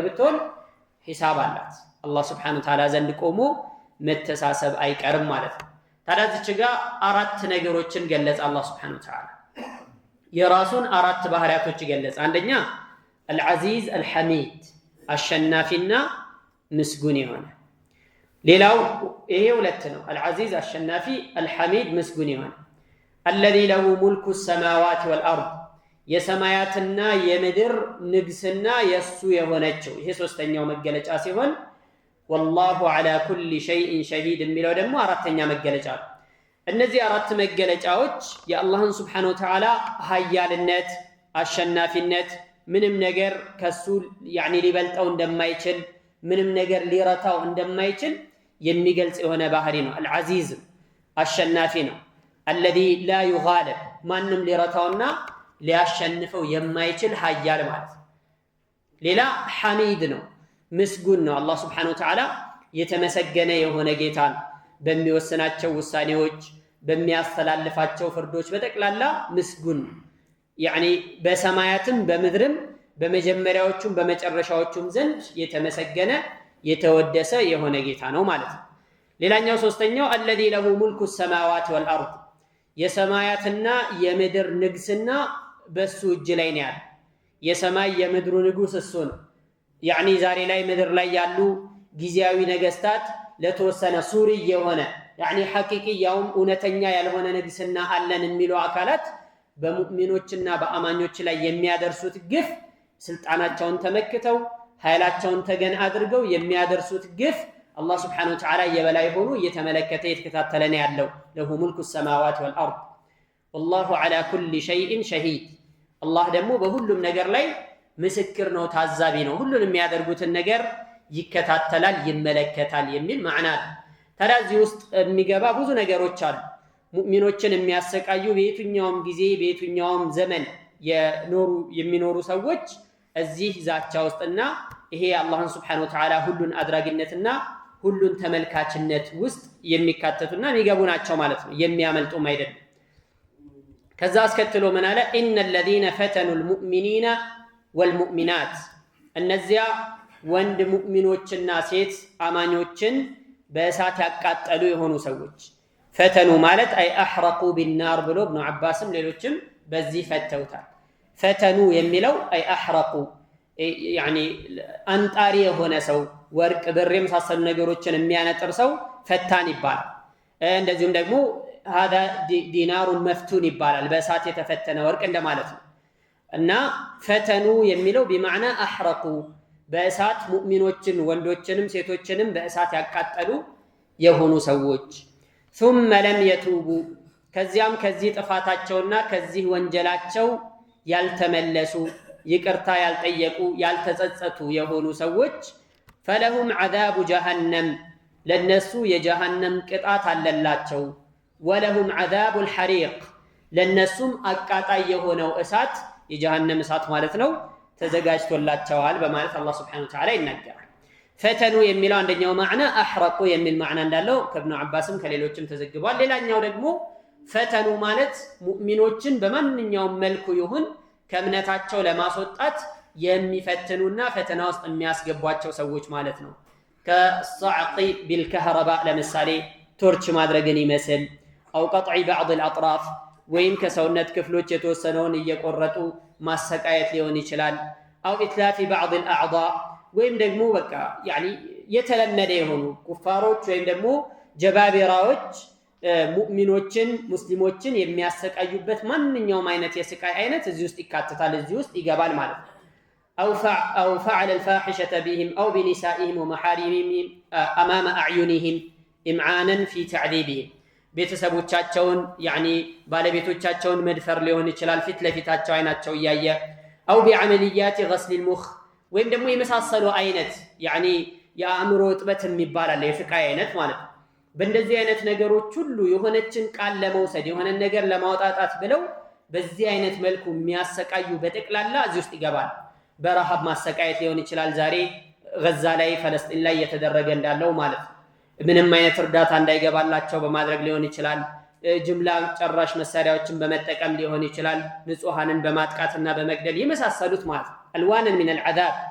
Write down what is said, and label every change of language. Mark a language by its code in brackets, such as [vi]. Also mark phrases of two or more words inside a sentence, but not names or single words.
[am] ብትሆን ሂሳብ አላት። አላህ [ar] سبحانه وتعالى [am] ዘንድ ቆሞ መተሳሰብ አይቀርም ማለት ነው። ታዲያ እዚህ ጋር 4 ነገሮችን ገለጸ አላህ [ar] سبحانه وتعالى። [am] የራሱን 4 ባህሪያቶች ገለጸ። አንደኛ አልዓዚዝ አልሐሚድ አሸናፊና ምስጉን የሆነ። ሌላው ይሄ 2 ነው። አልዓዚዝ አሸናፊ፣ አልሐሚድ ምስጉን የሆነ። [ar] الذي له ملك السماوات والأرض [am] የሰማያትና የምድር ንግስና የሱ የሆነችው ይሄ 3ኛው መገለጫ ሲሆን [ar] والله على كل شيء شهيد [am] የሚለው ደግሞ 4ኛ መገለጫ ነው። እነዚህ 4 መገለጫዎች የአላህን [ar] سبحانه وتعالى [am] ኃያልነት አሸናፊነት ምንም ነገር ከሱ ሊበልጠው እንደማይችል ምንም ነገር ሊረታው እንደማይችል የሚገልጽ የሆነ ባህሪ ነው። العزيز አሸናፊ ነው። [ar] الذي لا يغالب [am] ማንም ሊረታውና ሊያሸንፈው የማይችል ኃያል ማለት ነው። ሌላ ሐሚድ ነው። ምስጉን ነው። [ar] الله سبحانه وتعالى [am] የተመሰገነ የሆነ ጌታ ነው። በሚወስናቸው ውሳኔዎች፣ በሚያስተላልፋቸው ፍርዶች በጠቅላላ ምስጉን ነው። ያኒ በሰማያትም በምድርም በመጀመሪያዎቹም በመጨረሻዎቹም ዘንድ የተመሰገነ የተወደሰ የሆነ ጌታ ነው ማለት ነው። ሌላኛው ሶስተኛው [ar] الذي له ملك السماوات والارض [am] የሰማያትና የምድር ንግስና በሱ እጅ ላይ ነው ያለው። የሰማይ የምድሩ ንጉስ እሱ ነው። ያኒ ዛሬ ላይ ምድር ላይ ያሉ ጊዜያዊ ነገስታት ለተወሰነ ሱሪ የሆነ ያኒ ሐቂቂ ያውም እውነተኛ ያልሆነ ንግስና አለን የሚሉ አካላት በሙእሚኖችና በአማኞች ላይ የሚያደርሱት ግፍ ስልጣናቸውን ተመክተው ኃይላቸውን ተገን አድርገው የሚያደርሱት ግፍ አላህ Subhanahu [ar] وتعالى [am] የበላይ ሆኖ እየተመለከተ የተከታተለ ነው ያለው። [ar] له ملك السماوات والارض والله على كل شيء شهيد [am] አላህ ደግሞ በሁሉም ነገር ላይ ምስክር ነው፣ ታዛቢ ነው። ሁሉንም የሚያደርጉትን ነገር ይከታተላል፣ ይመለከታል የሚል ማዕና አለ። ታዲያ እዚህ ውስጥ የሚገባ ብዙ ነገሮች አሉ። ሙእሚኖችን የሚያሰቃዩ በየትኛውም ጊዜ በየትኛውም ዘመን የሚኖሩ ሰዎች እዚህ ዛቻ ውስጥና ይሄ አላህን [ar] سبحانه وتعالى [am] ሁሉን አድራጊነትና ሁሉን ተመልካችነት ውስጥ የሚካተቱና የሚገቡ ናቸው ማለት ነው። የሚያመልጡም አይደለም። ከዛ አስከትሎ ምን አለ? [ar] إن الذين فتنوا المؤمنين والمؤمنات [am] እነዚያ ወንድ ሙእሚኖችና ሴት አማኞችን በእሳት ያቃጠሉ የሆኑ ሰዎች ፈተኑ ማለት አይ احرقوا بالنار ብሎ ኢብኑ አባስም ሌሎችም በዚህ ፈተውታል። ፈተኑ የሚለው አይ [ar] احرقوا يعني [am] አንጣሪ የሆነ ሰው ወርቅ ብር የመሳሰሉ ነገሮችን የሚያነጥር ሰው ፈታን ይባላል። እንደዚሁም ደግሞ [ar] هذا دينار مفتون [am] ይባላል። በእሳት የተፈተነ ወርቅ እንደማለት ነው። እና ፈተኑ የሚለው [ar] بمعنى احرقوا [am] በእሳት ሙእሚኖችን ወንዶችንም ሴቶችንም በእሳት ያቃጠሉ የሆኑ ሰዎች [ar] ثم لم يتوبوا [am] ከዚያም ከዚህ ጥፋታቸውና ከዚህ ወንጀላቸው ያልተመለሱ ይቅርታ ያልጠየቁ ያልተጸጸቱ የሆኑ ሰዎች [ar] فلهم عذاب جهنم [am] ለነሱ የጀሃነም ቅጣት አለላቸው። [ar] ولهم عذاب الحريق [am] ለነሱም አቃጣይ የሆነው እሳት የጀሃነም እሳት ማለት ነው ተዘጋጅቶላቸዋል በማለት አላህ [ar] سبحانه وتعالى [am] ይናገራል። ፈተኑ የሚለው አንደኛው ማዕና አህረቁ የሚል ማዕና እንዳለው ከኢብኑ አባስም ከሌሎችም ተዘግቧል። ሌላኛው ደግሞ ፈተኑ ማለት ሙእሚኖችን በማንኛውም መልኩ ይሁን ከእምነታቸው ለማስወጣት የሚፈትኑና ፈተና ውስጥ የሚያስገቧቸው ሰዎች ማለት ነው። [ar] كالصعق بالكهرباء [am] ለምሳሌ ቶርች ማድረግን ይመስል [ar] أو قطع بعض الاطراف [am] ወይም ከሰውነት ክፍሎች የተወሰነውን እየቆረጡ ማሰቃየት ሊሆን ይችላል። [ar] أو إتلاف بعض الاعضاء [am] ወይም ደግሞ በቃ ያኒ የተለመደ የሆኑ ኩፋሮች ወይም ደግሞ ጀባቢራዎች ሙእሚኖችን ሙስሊሞችን የሚያሰቃዩበት ማንኛውም አይነት የስቃይ አይነት እዚህ ውስጥ ይካተታል፣ እዚህ ውስጥ ይገባል ማለት ነው። [ar] أو فعل الفاحشة بهم أو بنسائهم ومحارمهم أمام أعينهم إمعانا في تعذيبهم [am] ቤተሰቦቻቸውን ያኒ ባለቤቶቻቸውን መድፈር ሊሆን ይችላል ፊት ለፊታቸው አይናቸው እያየ [ar] أو بعمليات غسل المخ [am] ወይም ደግሞ የመሳሰሉ አይነት ያኒ የአእምሮ እጥበት የሚባል አለ የስቃይ አይነት ማለት ነው። በእንደዚህ አይነት ነገሮች ሁሉ የሆነችን ቃል ለመውሰድ የሆነ ነገር ለማውጣጣት ብለው በዚህ አይነት መልኩ የሚያሰቃዩ በጠቅላላ እዚህ ውስጥ ይገባል። በረሃብ ማሰቃየት ሊሆን ይችላል ዛሬ ጋዛ ላይ ፈለስጢን ላይ እየተደረገ እንዳለው ማለት ነው። ምንም አይነት እርዳታ እንዳይገባላቸው በማድረግ ሊሆን ይችላል። ጅምላ ጨራሽ መሳሪያዎችን በመጠቀም ሊሆን ይችላል። ንጹሃንን በማጥቃትና በመግደል የመሳሰሉት ማለት ነው። [ar] ألوانا من العذاب